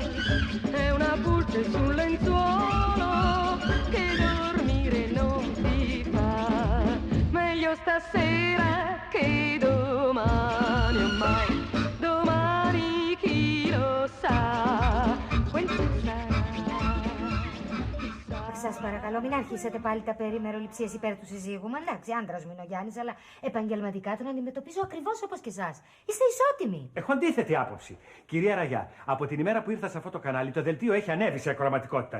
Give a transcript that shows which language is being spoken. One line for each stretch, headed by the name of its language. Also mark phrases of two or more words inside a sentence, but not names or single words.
Italian: È una pulce sul lenzuolo che dormire non ti fa. Meglio stasera che domani, ormai domani chi lo sa quel che sarà.
Greek: Σας παρακαλώ, μην αρχίσετε πάλι τα περί μεροληψίες υπέρ του συζύγου μου. Εντάξει, άντρας μου είναι ο Γιάννης, αλλά επαγγελματικά τον αντιμετωπίζω ακριβώς όπως και εσάς. Είστε ισότιμοι. Έχω αντίθετη άποψη. Κυρία Ραγιά, από την ημέρα που ήρθα σε αυτό το κανάλι, το δελτίο έχει ανέβει σε ακροματικότητα.